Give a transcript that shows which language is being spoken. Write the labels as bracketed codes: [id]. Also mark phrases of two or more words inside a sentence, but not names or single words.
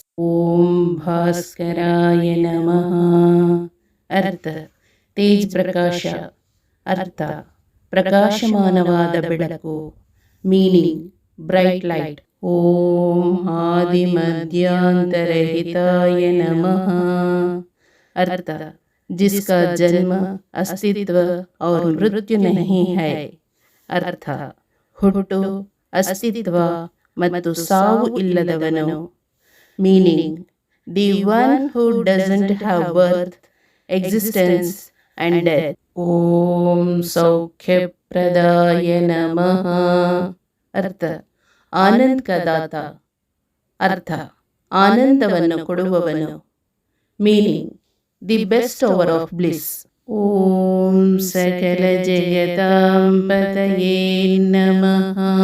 [sa] ಓಂ ಭಾಸ್ಕರಾಯ ನಮಃ. [hi] अर्थ तेज प्रकाश. [kn] ಅರ್ಥ ಪ್ರಕಾಶಮಾನವಾದ ಬೆಳಕು. [en] meaning bright light. [sa] ಓಂ ಆದಿ ಮಧ್ಯಾಂತರಹಿತಾಯ ನಮಃ. [hi] ಅರ್ಥ जिसका जन्म, अस्तित्व और मृत्यु नहीं है. [kn] ಅರ್ಥ ಹುಟ್ಟು, ಅಸ್ತಿತ್ವ ಮತ್ತು ಸಾವು ಇಲ್ಲದವನು. [en] meaning the one who doesn't have birth, existence and death. [sa] ಓಂ ಸೌಖ್ಯಪ್ರದಾಯ ನಮಃ. [hi] अर्थ आनंद का दाता. [kn] ಅರ್ಥ ಆನಂದವನ್ನು ಕೊಡುವವನು. [en] meaning the best over of bliss. [sa] ಓಂ ಸಕಲ ಜಗತಾಂ ಪತಯೇ ನಮಃ.